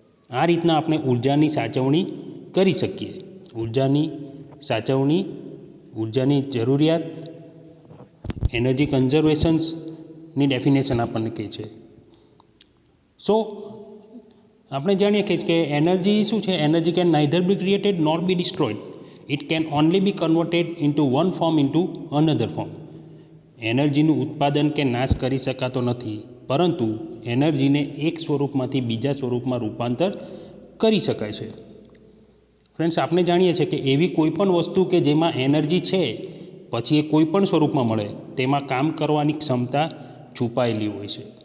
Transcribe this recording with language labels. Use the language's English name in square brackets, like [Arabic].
[Gujarati] આ રીતના આપણે ઉર્જાની સાચવણી કરી શકીએ. ઉર્જાની સાચવણી, ઉર્જાની જરૂરિયાત, એનર્જી કન્ઝર્વેશન્સની ડેફિનેશન આપણને કહે છે. સો આપણે જાણીએ કે એનર્જી શું છે? [English] Energy can neither be created nor be destroyed. It can only be converted into one form into another form. [Gujarati] એનર્જીનું ઉત્પાદન કે નાશ કરી શકાતો નથી, પરંતુ એનર્જીને એક સ્વરૂપમાંથી બીજા સ્વરૂપમાં રૂપાંતર કરી શકાય છે. ફ્રેન્ડ્સ, આપણે જાણીએ છીએ કે એવી કોઈ પણ વસ્તુ કે જેમાં એનર્જી છે પછી એ કોઈ પણ સ્વરૂપમાં મળે તેમાં કામ કરવાની ક્ષમતા છુપાયેલી હોય છે.